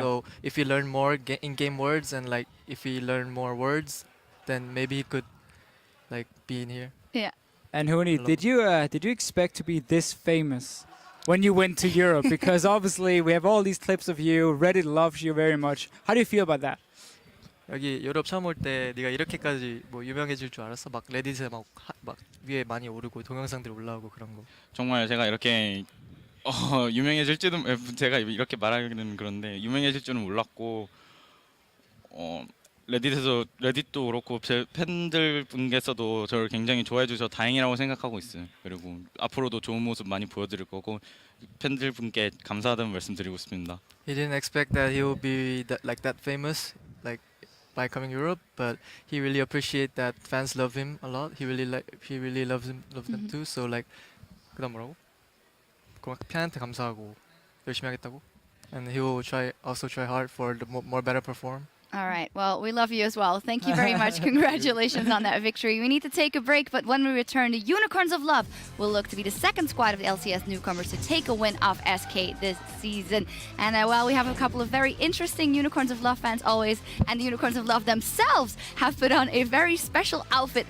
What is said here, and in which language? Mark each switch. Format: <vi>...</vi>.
<en>So if he learn more in-game words and like if he learn more words, then maybe he could like be in here. Yeah. And Huni, Hello. did you expect to be this famous when you went to Europe? Because obviously we have all these clips of you. Reddit loves you very much. How do you feel about that?</en> <ko>여기 유럽 처음 올 때 네가 이렇게까지 뭐 유명해질 줄 알았어? 막 레딧에 막 위에 많이 오르고 동영상들 올라오고 그런 거. 정말 제가 이렇게 유명해질지도 제가 이렇게 말하기는 그런데 유명해질 줄은 몰랐고 레딧도 그렇고 제 팬들 분께서도 저를 굉장히 좋아해 주셔서 다행이라고 생각하고 있어요. 그리고 앞으로도 좋은 모습 많이 보여드릴 거고 팬들 분께 감사하다는 말씀드리고 싶습니다.</ko> <en>He didn't expect that he would be that famous like by coming Europe, but he really appreciate that fans love him a lot. He really loves them too. So like</en> <ko>그다음 뭐라고? 팬한테 감사하고 열심히 하겠다고.</ko> <en>And he will also try hard for the more better perform. All right. Well, we love you as well. Thank you very much. Congratulations on that victory. We need to take a break, but when we return, the Unicorns of Love will look to be the second squad of the LCS newcomers to take a win off SK this season. And well, we have a couple of very interesting Unicorns of Love fans always, and the Unicorns of Love themselves have put on a very special outfit.</en>